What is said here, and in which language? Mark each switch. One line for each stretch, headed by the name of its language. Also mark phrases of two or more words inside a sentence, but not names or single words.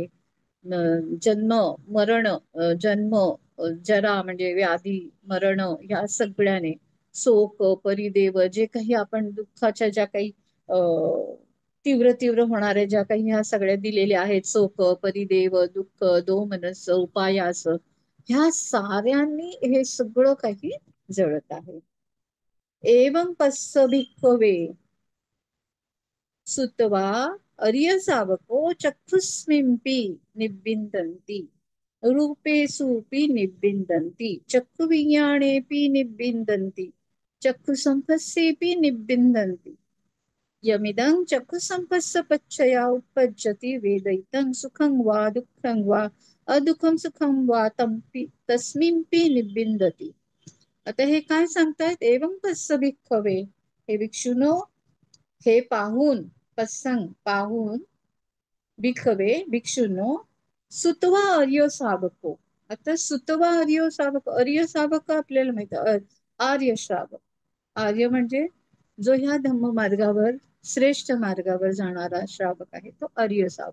Marathi: जन्म मरण, जन्म जरा म्हणजे व्याधी, मरण, या सगळ्याने,
Pali: शोक परिदेव,
Marathi: जे काही आपण दुःखाच्या ज्या काही तीव्र तीव्र होणाऱ्या ज्या काही ह्या सगळ्या दिलेल्या आहेत,
Pali: शोक परिदेव दुःख दोमनस उपायास,
Marathi: ह्या साऱ्यांनी हे सगळं काही जळत आहे.
Pali: एवं पस्स भिक्खवे सुतवा अर्य सावको चक्षुस्मिंपि निब्बिन्दन्ति रूपेषुपि निब्बिन्दन्ति चक्षुविज्ञानेऽपि निब्बिन्दन्ति चक्षुसंपस्सेऽपि निब्बिन्दन्ति यमिदं चक्षुसंपस्स पच्चया उपपज्जति वेदयितं सुखं वा दुःखं वा अदुःखं सुखं वा तस्मिंपि निब्बिन्दति.
Marathi: आता हे काय सांगतायत?
Pali: एवं पस्स भिक्खवे,
Marathi: हे भिक्षुनो, हे पाहून, पसंग पाहून, भिक्खवे भिक्षुनो,
Pali: सुतवा अर्य सावको.
Marathi: आता
Pali: सुतवा अर्य सावक, अर्य सावक
Marathi: आपल्याला माहित आहे, आर्य श्रावक. आर्य म्हणजे जो ह्या धम्म मार्गावर, श्रेष्ठ मार्गावर जाणारा श्रावक आहे, तो आर्य श्रावक.